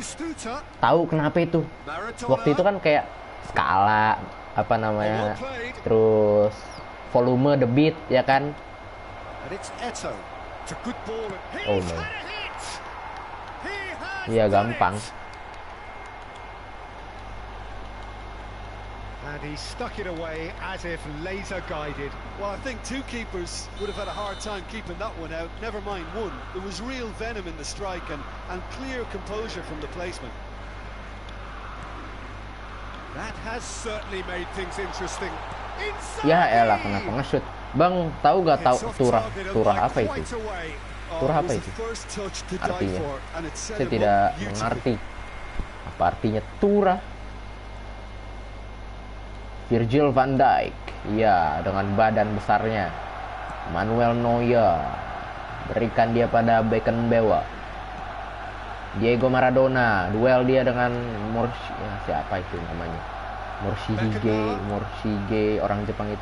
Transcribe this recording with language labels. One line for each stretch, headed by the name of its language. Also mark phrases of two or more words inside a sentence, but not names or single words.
Indonesian: Tahu kenapa itu? Waktu itu kan kayak skala, apa namanya, terus volume, debit, ya kan?
English: Oh no.
Indonesian: Iya gampang.
English: And he stuck it away as if laser guided. Well, I think two keepers would have had a hard time keeping that one out. Never mind one. There was real venom in the strike and clear composure from the placement. That has certainly made things interesting.
Indonesian: Ya elah, kenapa nge-shoot? Bang, tahu gak turah apa itu? Turah apa itu? Artinya? Saya tidak mengerti. Apa artinya turah? Virgil van Dijk, ya, dengan badan besarnya. Manuel Neuer, berikan dia pada Beckenbauer. Diego Maradona, duel dia dengan siapa itu namanya? Morshige, orang Jepang itu.